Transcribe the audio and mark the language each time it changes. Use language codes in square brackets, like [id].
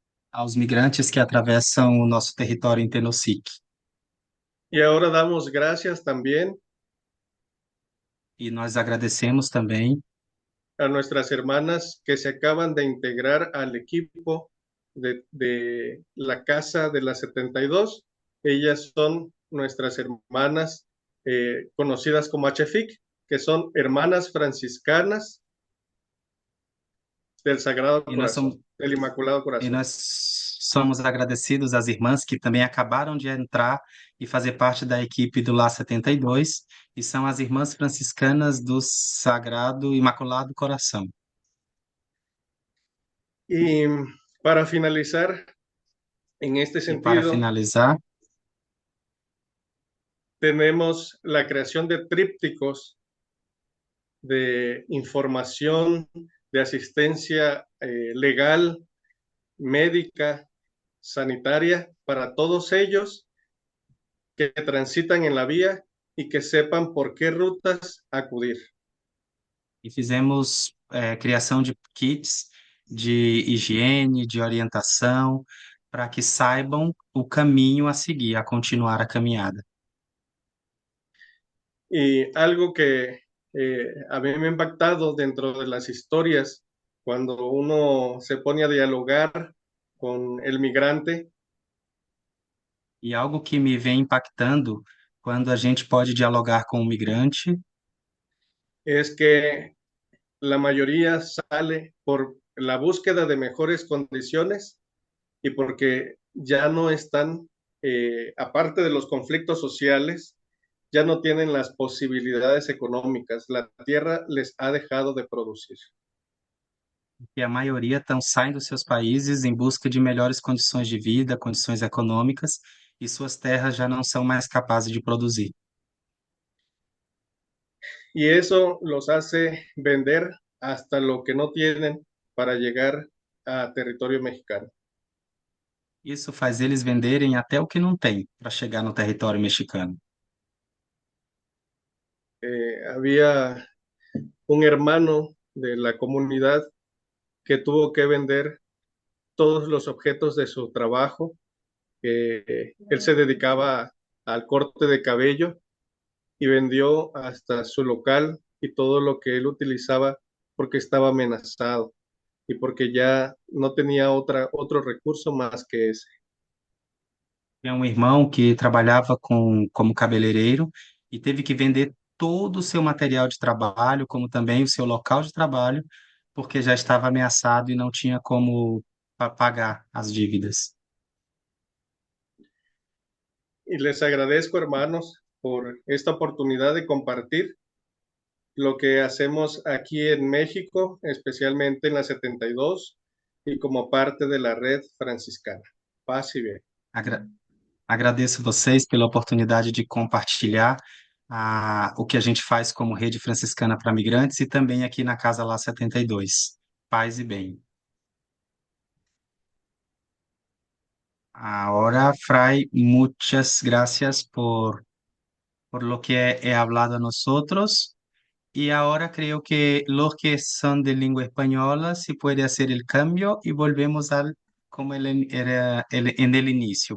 [pt] aos migrantes que atravessam o nosso território em Tenosique. [es] Y ahora damos gracias también [pt] E nós agradecemos também [es] a nuestras hermanas que se acaban de integrar al equipo de la Casa de las 72. Ellas son nuestras hermanas conocidas como HFIC, que son hermanas franciscanas del Sagrado [pt] e nós [es] Corazón, [pt] somos, [es] del Inmaculado [pt] e [es] Corazón. [pt] nós somos agradecidos às irmãs que também acabaram de entrar e fazer parte da equipe do Lá 72, e são as irmãs franciscanas do Sagrado Imaculado Coração. [es] Y para finalizar, en este [pt] E para [es] sentido, [pt] finalizar, [es] tenemos la creación de trípticos de información, de asistencia legal, médica, sanitaria, para todos ellos que transitan en la vía y que sepan por qué rutas acudir. [pt] e fizemos criação de kits de higiene, de orientação, para que saibam o caminho a seguir, a continuar a caminhada. [es] Y algo que a mí me ha impactado dentro de las historias, cuando uno se pone a dialogar con el migrante, [pt] E algo que me vem impactando quando a gente pode dialogar com o migrante [es] es que la mayoría sale por la búsqueda de mejores condiciones y porque ya no están, aparte de los conflictos sociales, ya no tienen las posibilidades económicas. La tierra les ha dejado de producir. [pt] e a maioria estão saindo dos seus países em busca de melhores condições de vida, condições econômicas, e suas terras já não são mais capazes de produzir. [es] Y eso los hace vender hasta lo que no tienen para llegar a territorio mexicano. [pt] Isso faz eles venderem até o que não tem para chegar no território mexicano. [es] Había un hermano de la comunidad que tuvo que vender todos los objetos de su trabajo. Él se dedicaba al corte de cabello y vendió hasta su local y todo lo que él utilizaba porque estaba amenazado y porque ya no tenía otro recurso más que ese. [pt] Tinha um irmão que trabalhava como cabeleireiro e teve que vender todo o seu material de trabalho, como também o seu local de trabalho, porque já estava ameaçado e não tinha como pagar as dívidas. [es] Y les agradezco, hermanos, por esta oportunidad de compartir lo que hacemos aquí en México, especialmente en la 72 y como parte de la red franciscana. Paz y bien. [pt] Agra- Agradeço vocês pela oportunidade de compartilhar o que a gente faz como Rede Franciscana para Migrantes e também aqui na Casa Lá 72. Paz e bem. [es] Ahora, Fray, muchas gracias por lo que he hablado a nosotros. Y ahora creo que los que son de lengua española se puede hacer el cambio y volvemos al como era en el inicio.